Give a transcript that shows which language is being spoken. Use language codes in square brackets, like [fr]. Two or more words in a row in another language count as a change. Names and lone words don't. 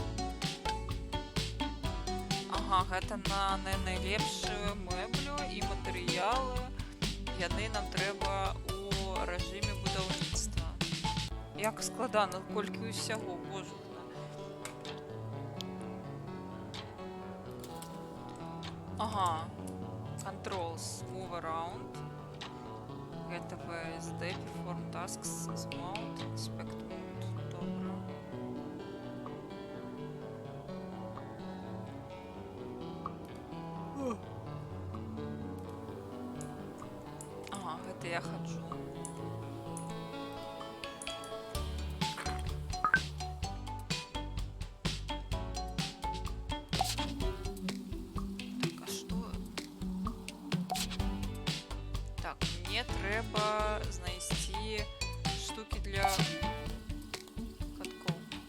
[be] Ага, гэта на найлепшую мэблю і матэрыялы. Яны нам трэба у рэжыме будаўніцтва. Як складана, колькі ўсяго, божухна. Ага. [en] Controls, move around. Get a VSD, perform tasks, mount, inspect mode. [uk] Добре. Ага, [be] гэта я хаджу. Мне трэба знайсці штукі для каткоў.